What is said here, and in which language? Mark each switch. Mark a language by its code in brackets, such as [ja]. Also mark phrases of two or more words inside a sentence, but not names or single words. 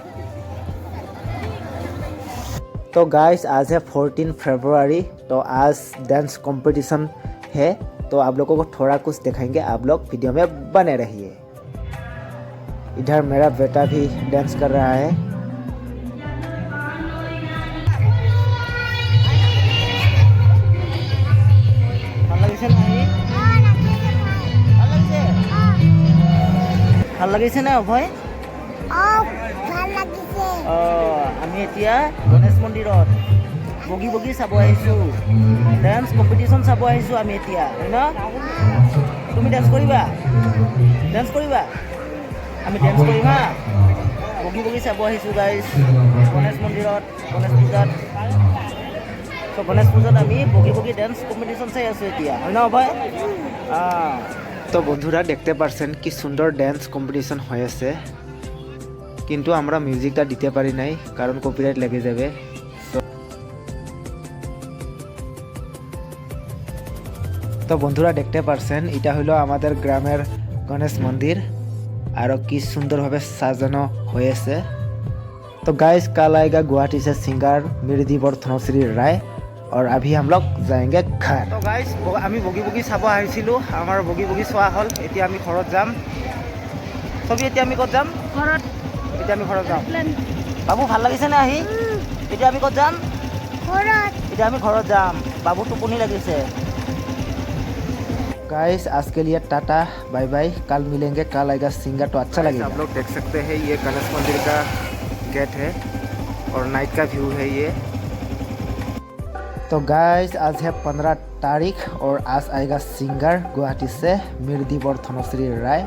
[hi] तो गाइस आज है 14 फरवरी। तो आज डांस कंपटीशन है। तो आप लोगों को थोड़ा कुछ दिखाएंगे, आप लोग वीडियो में बने रहिए। इधर मेरा बेटा भी डांस कर रहा है। [as] ভাল লাগিছে না অভয়? আমি এতিয়া গণেশ মন্দিৰত বগী বগী চাব আহিছোঁ, [en] dance competition [as] চাব আহিছোঁ আমি এতিয়া, হয় ন? তুমি ডান্স কৰিবা? আমি ডান্স কৰিম হা। বগী বগী চাব আহিছোঁ গাইজ গণেশ মন্দিৰত, গণেশ পূজাত। তো গণেশ পূজাত আমি বগী বগী [en] dance competition [as] চাই আছোঁ এতিয়া, হয় ন অভয়? [bn] তো বন্ধুরা দেখতে পারছেন কি সুন্দর [en] dance competition [bn] হয়েছে, কিন্তু আমরা মিউজিকটা দিতে পারি নাই কারণ কপিরাইট লেগে যাবে। তো বন্ধুরা দেখতে পারছেন এটা হলো আমাদের গ্রামের গণেশ মন্দির, আর কি সুন্দরভাবে সাজানো হয়েছে। [hi] तो गाइस कल आएगा गुवाहाटी से सिंगर मृदीवर धनश्री राय, और अभी हम लोग जाएंगे घर। [as] তো গাইজ আমি বগী বগী চাব আহিছিলোঁ, আমাৰ বগী বগী চোৱা হ'ল। এতিয়া আমি ঘৰত যাম। ছবি এতিয়া আমি ক'ত যাম? ঘৰত। এতিয়া আমি ঘৰত যাম। বাবু ভাল লাগিছেনে আহি? এতিয়া আমি ক'ত যাম? ঘৰত। এতিয়া আমি ঘৰত যাম। বাবু টোপনি লাগিছে। [hi] गाइस आज के लिए [en] tata bye bye, [hi] कल मिलेंगे। कल आएगा सिंगर, तो अच्छा लगेगा। आप लोग देख सकते हैं ये गणेश मंदिर का गेट है और नाइट का व्यू है ये। तो गाइस आज है 15 तारीख और आज आएगा सिंगर गुवाहाटी से मृदीवर धनश्री राय।